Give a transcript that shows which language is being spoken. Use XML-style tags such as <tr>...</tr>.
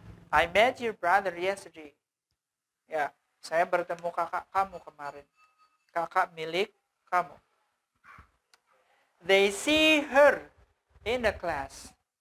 <en>I met your brother yesterday.</en> <id>Ya, saya bertemu kakak kamu kemarin. Kakak milik kamu.</id> <en>They see her in the class.</en>